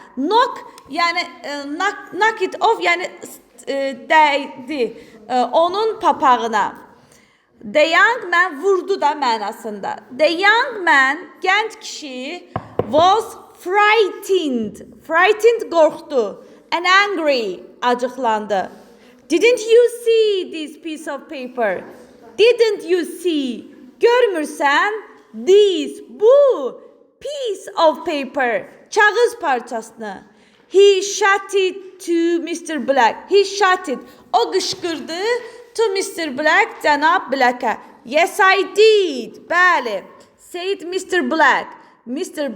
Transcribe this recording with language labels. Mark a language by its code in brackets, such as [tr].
[az] Knock yəni knock it off yəni dəydi onun papağına. The young man vurdu da mənasında. [en] The young man, gənc kişi, was frightened. Frightened qorxdu. And angry, acıqlandı. Didn't you see this piece of paper? Didn't you see? Görmürsən? This, bu piece of paper, kağız parçasını. He shouted to Mr. Black. He shouted. [az] O qışqırdı to Mr. Black, Cənab Black'a. [en] Yes, I did. Bəli. Said Mr. Black. Mr.